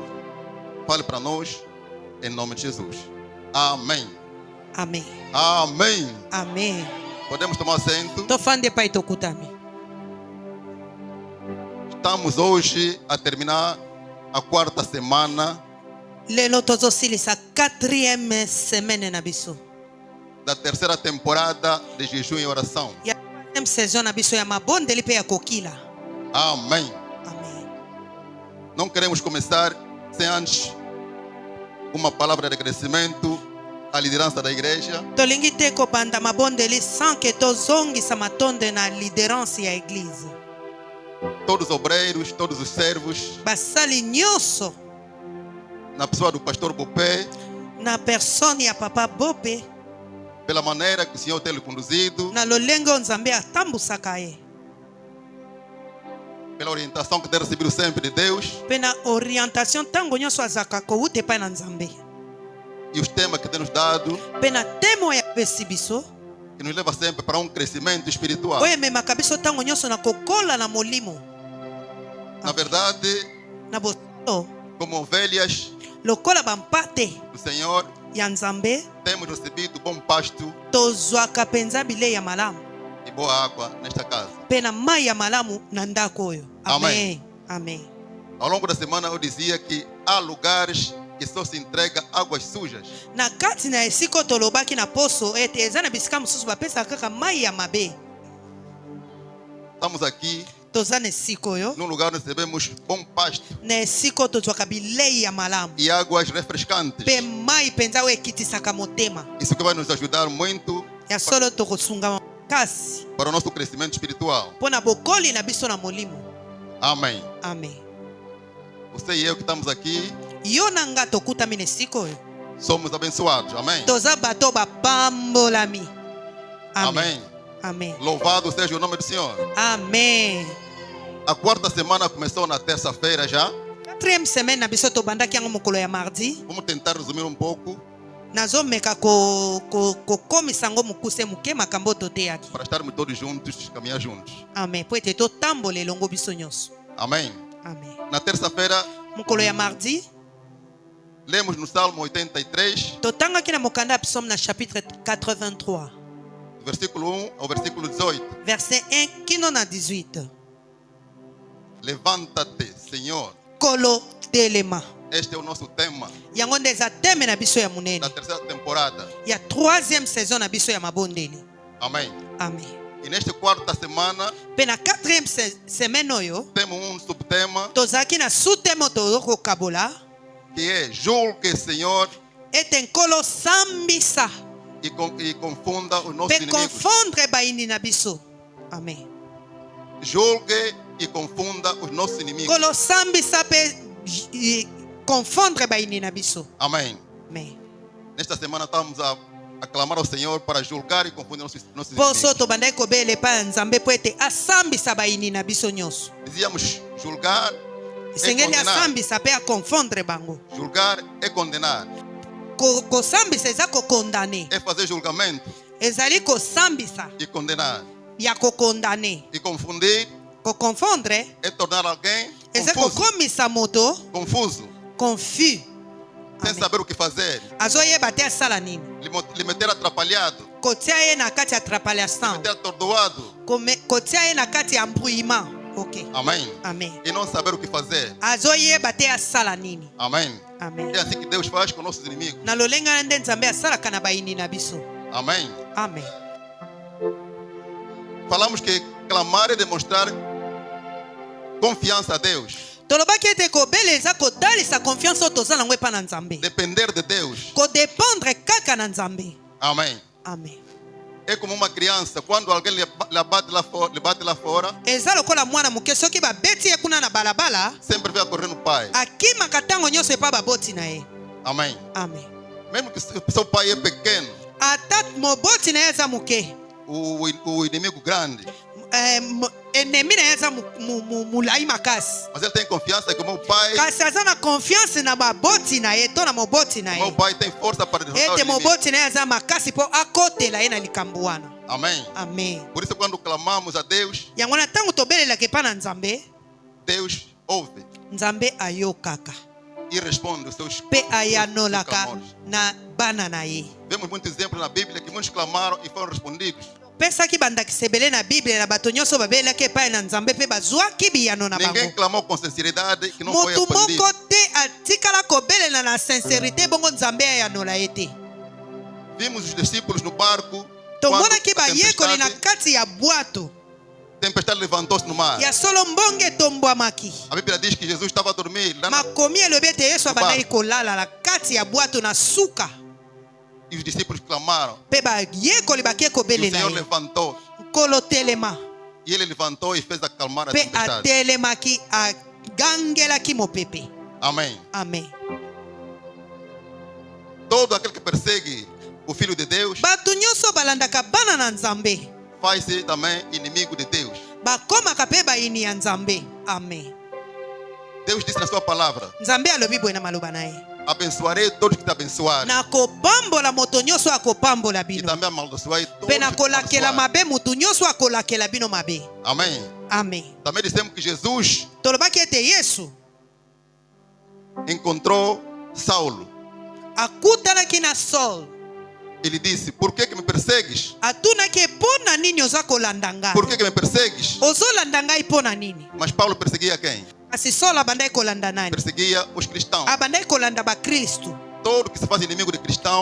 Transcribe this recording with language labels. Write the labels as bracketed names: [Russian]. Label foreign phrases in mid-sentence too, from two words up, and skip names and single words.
[Portuguese] Fale para nós, em nome de Jesus. Amém. Amém. Amém. Amém. Podemos tomar assento. [Lingala] Tofande pai tokutami. [Portuguese] Estamos hoje a terminar a quarta semana [Lingala] Lelo tozosilisa 4e semaine na biso. [Portuguese] da terceira temporada de jejum e oração. [Lingala] Ya 4e saison na biso ya mabondeli pe ya kokila. [Portuguese] Amém. Amém. Não queremos começar sem antes uma palavra de agradecimento à liderança da igreja, [Lingala] Tolingi te kobanda mabondeli [French] sans que [Lingala] tozongisa matonde na liderança ya eglise. [Portuguese] todos os obreiros, todos os servos, [Lingala] Basali nyonso [Portuguese] na pessoa do pastor Bopé, [Lingala] na persone ya papa Bope [Portuguese] pela maneira que o Senhor tem lhe conduzido, [Lingala] na lolenge oyo Nzambe atambusaka ye. [Portuguese] pela orientação que tem recebido sempre de Deus [Lingala] Pe na orientation ntango nyonso azalaka kowuta epai na Nzambe. [Portuguese] e os temas que tem nos dado, [Lingala] Pe na temo ya pesi biso [Portuguese] que nos leva sempre para um crescimento espiritual. [Lingala] oyo ememaka biso ntango nyonso na kokola na molimo. [Portuguese] Na verdade, [Lingala] Na bosoto [Portuguese] como ovelhas [Lingala] lokola bampate [Portuguese] do Senhor, [Lingala] ya Nzambe [Portuguese] temos recebido bom pasto [Lingala] tozwaka mpenza bilei ya malamu [Portuguese] e boa água nesta casa. [Lingala] mpe na mai ya malamu na ndako oyo. [Portuguese] Amém. [Lingala] Amen. [Portuguese] Ao longo da semana eu dizia que há lugares que só se entrega águas sujas. [Lingala] Na kati na esika oyo tolobaki na poso ete eza na bisika mosusu bapesaka kaka mai ya mabe. [Portuguese] Estamos aqui [Lingala] Toza na esika oyo [Portuguese] num lugar onde recebemos bom pasto [Lingala] na esika oyo tozwaka bilei ya malamu [Portuguese] e águas refrescantes. [Lingala] mpe mai mpenza oyo ekitisaka motema. [Portuguese] Isso que vai nos ajudar muito [Lingala] Ya solo tokosunga makasi [Portuguese] para o nosso crescimento espiritual. [Lingala] mpo na bokoli na biso na molimo. [Portuguese] Amém. [Lingala] Amen. [Portuguese] Você e eu que estamos aqui [Lingala] Yo na nga tokutami na esika oyo [Portuguese] somos abençoados. Amém. [Lingala] toza bato bapambolami. [Portuguese] Amém. [Lingala] Amen. [Portuguese] Louvado seja o nome do Senhor. [Lingala] Amen. [Portuguese] A quarta semana começou na terça-feira já. [Lingala] 4e semaine na biso tobandaki yango mokolo ya mardi. [Portuguese] Vamos tentar resumir um pouco [Lingala] Nazomeka kokomisa yango mokuse moke makambo toteyaki. [Portuguese] para estarmos todos juntos, caminhar juntos. [Lingala] Amen. Po ete totambola elongo biso nyonso. [Portuguese] Amém. [Lingala] Amen. [Portuguese] Na terça-feira, [Lingala] Mokolo ya mardi [Portuguese] lemos no Salmo 83, [Lingala] totangaki na mokanda ya psaume na chapitre 83 [Portuguese] do versículo 1 ao versículo 18. [Lingala] verset 1 kino na 18. [Portuguese] Levanta-te, Senhor. [Lingala] Kolo telema. [Portuguese] Este é o nosso tema [Lingala] Yango nde eza teme na biso ya monene [Portuguese] da terceira temporada. [Lingala] ya 3e saison na biso ya mabondeli. [Portuguese] Amém. [Lingala] Amen. [Portuguese] E nesta quarta semana, [Lingala] Pe na 4e semaine oyo [Portuguese] temos um subtema [Lingala] tozalaki na sutemo tokokabola [Portuguese] que é julgue, Senhor, [Lingala] ete nkolo sambisa [Portuguese] e confunda os nossos [Lingala] mpe [Portuguese] inimigos. [Lingala] confondre baini na biso. Amen. [Portuguese] Julgue e confunda os nossos inimigos. [Lingala] Nkolo sambisa mpe confondre baini na biso. [Portuguese] Amém. [Lingala] Amen. [Portuguese] Nesta semana estamos a a clamar ao Senhor para julgar e confundir nossos [Lingala] mpo so [Portuguese] inimigos. [Lingala] tobandaki kobela epai ya nzambe mpo ete asambisa baini na biso nyonso. [Portuguese] Dizíamos julgar é [Lingala] Esengeli [Portuguese] condenar. [Lingala] asambisa mpe akonfondre bango. [Portuguese] Julgar é condenar. [Lingala] Kosambisa eza kokondane. [Portuguese] É fazer julgamento [Lingala] Ezali kosambisa [Portuguese] e condenar. [Lingala] ya kokondane. [Portuguese] E confundir [Lingala] Kokonfondre [Portuguese] é tornar alguém [Lingala] eza [Portuguese] confuso. [Lingala] kokomisa moto [Portuguese] Confuso, [Lingala] confus. [Portuguese] sem [Lingala] Amen. [Portuguese] saber o que fazer. [Lingala] Azoyeba te asala nini. [Portuguese] Lhe meter atrapalhado, [Lingala] Kotia ye na kati ya [Portuguese] lhe [Lingala] atrapalation. [Portuguese] meter atordoado. [Lingala] Kotia ye na kati ya embrouillement. Ok. [Portuguese] Amém. [Lingala] Amen. [Portuguese] E não saber o que fazer. [Lingala] Azoyeba te asala nini. [Portuguese] Amém. [Lingala] Amen. [Portuguese] É assim que Deus faz com nossos inimigos. [Lingala] Na lolenga nde nzambe asalaka na baini na biso. [Portuguese] Amém. [Lingala] Amen. [Portuguese] Falamos que clamar é demonstrar confiança a Deus. [Lingala] Tolobaki ete kobela eza kodalisa confiance oyo toza nango epa na nzambe. [Portuguese] Depender de Deus. [Lingala] Kodependre kaka na nzambe. [Portuguese] Amém. [Lingala] Amen. [Portuguese] É como uma criança, quando alguém lhe bate lá fora, [Lingala] Eza lokola mwana moke soki babeti ye kuna na balabala [Portuguese] sempre vai correr no pai. [Lingala] akimaka ntango nyonso epa baboti na ye. [Portuguese] Amém. [Lingala] Amen. [Portuguese] Mesmo que seu pai é pequeno, [Lingala] Ata moboti na ye eza moke, [Portuguese] o inimigo grande, [Lingala] enemi na ye eza molai makasi, [Portuguese] mas ele tem confiança que o meu pai [Lingala] kasi aza na confiance na baboti na ye to na moboti na ye [Portuguese] tem força para derrotar o [Lingala] ete [Portuguese] inimigo. [Lingala] moboti na ye aza makasi mpo akotela ye na likambo wana. [Portuguese] Amém. [Lingala] Amen. [Portuguese] Por isso, quando clamamos a Deus, [Lingala] Yango na ntango tobelelaka epa na nzambe, [Portuguese] Deus ouve [Lingala] nzambe ayokaka [Portuguese] e responde os seus [Lingala] mpe ayanolaka [Portuguese] clamores. [Lingala] na bana na ye. [Portuguese] Vemos muitos exemplos na Bíblia que muitos clamaram e foram respondidos. [Lingala] Pesaki bandakisa ebele na biblia na bato nyonso babelelaki epai na nzambe mpe bazwaki biyano na [Portuguese] Ninguém [Lingala] bango. [Portuguese] clamou com sinceridade que não foi [Lingala] Motu [Portuguese] atendido. [Lingala] moko te atikala kobelela na sincerité bongo nzambe ayanola ye te. [Portuguese] Vimos os discípulos no barco. [Lingala] Tomonaki [Portuguese] Quando a [Lingala] bayekoli na kati ya bwato [Portuguese] tempestade levantou-se no mar. [Lingala] ya solo mbongo etombwamaki. [Portuguese] A Bíblia diz que Jesus estava a dormir lá na... [Lingala] Makomi elobi ete yesu abandaki kolala na kati ya bwato na suka [Portuguese] e os discípulos clamaram. [Lingala] mpe bayekoli bake [Portuguese] E o [Lingala] kobelela [Portuguese] Senhor [Lingala] ye. [Portuguese] levantou. [Lingala] Nkolo telema [Portuguese] E ele levantou e fez acalmar a [Lingala] mpe [Portuguese] tempestade. [Lingala] atelemaki agangelaki mopepe. [Portuguese] Amém. [Lingala] Amen. [Portuguese] Todo aquele que persegue o Filho de Deus [Lingala] Bato nyonso balandaka bana na nzambe [Portuguese] faz-se também inimigo de Deus. [Lingala] bakomaka mpe bayini ya nzambe. Amen. [Portuguese] Deus disse na sua palavra: [Lingala] Nzambe alobi boye na maloba na ye, [Portuguese] abençoarei todos que te abençoarem. [Lingala] nakopambola moto nyonso akopambola [Portuguese] E [Lingala] bino [Portuguese] também amaldiçoarei todos [Lingala] mpe [Portuguese] que te [Lingala] nakolakela [Portuguese] amaldiçoarem. [Lingala] mabe motu nyonso akolakela bino mabe. [Portuguese] Amém. [Lingala] Amen. [Portuguese] Também dissemos que Jesus [Lingala] Tolobaki ete yesu [Portuguese] encontrou Saulo. [Lingala] akutanaki na Saul, [Portuguese] Ele disse: por que me persegues? [Lingala] atunaki mpo na nini oza kolanda ngai, [Portuguese] Por que me persegues? [Lingala] ozolanda ngai mpo na nini? [Portuguese] Mas Paulo perseguia quem? [Lingala] Kasi Saul abandaki kolanda nani? [Portuguese] Perseguia os cristãos. [Lingala] Abandaki kolanda bakristu. [Portuguese] Todo que se faz inimigo de cristão